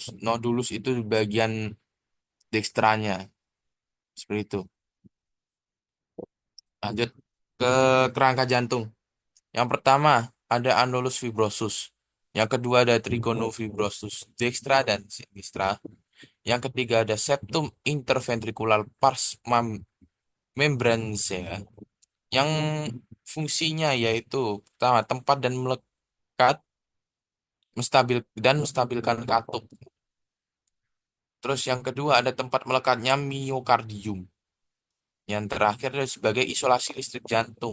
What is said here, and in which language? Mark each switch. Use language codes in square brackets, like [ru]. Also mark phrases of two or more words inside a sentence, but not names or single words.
[id] Nodulus itu bagian dekstranya seperti itu. Lanjut ke kerangka jantung. Yang pertama ada [la] annulus fibrosus. [id] Yang kedua ada [la] trigonofibrosus dextra [id] dan sinistra. Yang ketiga ada [la] septum interventricular pars membranes [id] ya. Yang fungsinya yaitu pertama tempat dan melekat menstabilkan katup. Terus yang kedua ada tempat melekatnya miokardium. Yang terakhir adalah sebagai isolasi listrik jantung.